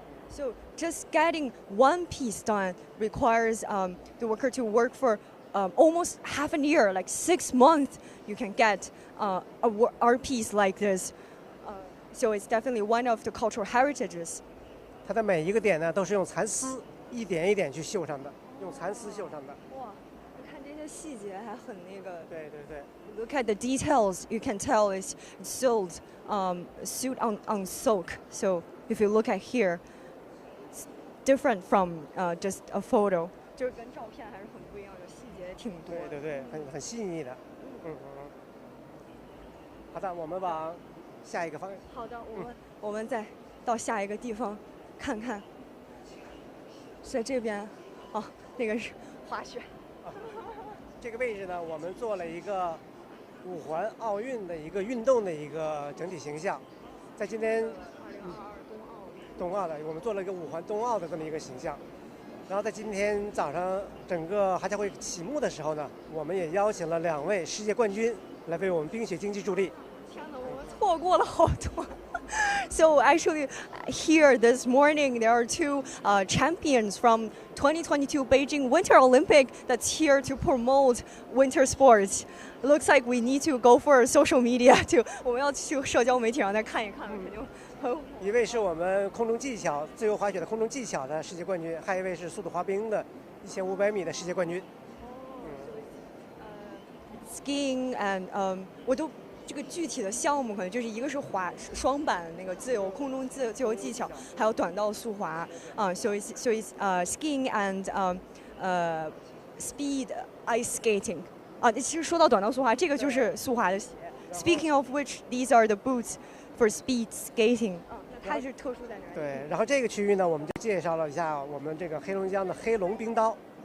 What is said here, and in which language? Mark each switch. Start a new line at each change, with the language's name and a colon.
English: So just getting one piece done requires the worker to work for almost half a year, like 6 months. You can get a art piece like this. So it's definitely one of the cultural heritages.
Chinese: 它的每一个点呢，都是用蚕丝一点一点去绣上的，用蚕丝绣上的。哇，看这些细节还很那个。对对对。
English: Look at the details. You can tell it's sewed on silk. So if you look at here, it's different from just a photo.
Chinese: 就是跟照片还是很不一样的，细节挺多。对对对，很细腻的。好的，我们往下一个方向。好的，我们再到下一个地方看看。在这边，那个是滑雪。这个位置呢，我们做了一个5环奥运的一个运动的一个整体形象，在今天冬奥的，我们做了一个5环冬奥的这么一个形象。然后在今天早上整个哈家会启幕的时候呢，我们也邀请了2位世界冠军来为我们冰雪竞技助力。天哪，我们错过了好多。
English: So actually, here this morning there are 2 champions from 2022 Beijing Winter Olympic that's here to promote winter sports. It looks like we need to go for social media too.
Chinese: 我们要去社交媒体上再看一看，肯定很。一位是我们空中技巧自由滑雪的空中技巧的世界冠军，还有一位是速度滑冰的1500米的世界冠军。
English: Skiing and
Chinese: 我都。这个具体的项目可能就是一个是双板那个空中自由技巧，还有短道速滑
English: so it's skiing and speed ice skating
Chinese: 其实说到短道速滑，这个就是速滑的鞋。
English: Speaking of which, these are the boots for speed skating.
Chinese: 那它是特殊在哪里？对，然后这个区域呢，我们就介绍了一下我们这个黑龙江的黑龙冰刀。